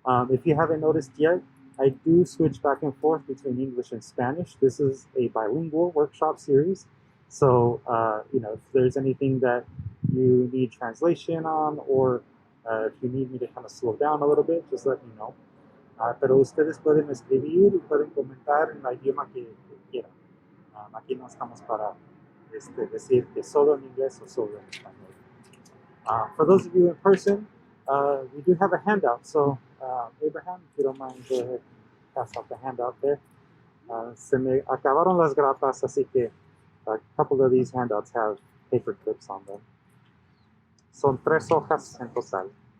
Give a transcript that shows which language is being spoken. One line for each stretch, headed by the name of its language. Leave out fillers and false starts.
English: If you haven't noticed yet, I do switch back and forth between English and Spanish. This is a bilingual workshop series. So, if there's anything that you need translation on, or if you need me to kind of slow down a little bit, just let me know.
Spanish: Pero ustedes pueden escribir y pueden comentar en el idioma que quieran. Aquí no estamos para decir que solo en inglés o solo en español.
English: For those of you in person, we do have a handout. So, Abraham, if you don't mind, go ahead and pass out the handout there.
Spanish: Se me acabaron las grapas, así que
English: a couple of these handouts have paper clips on them.
Spanish: Son 3 hojas en total.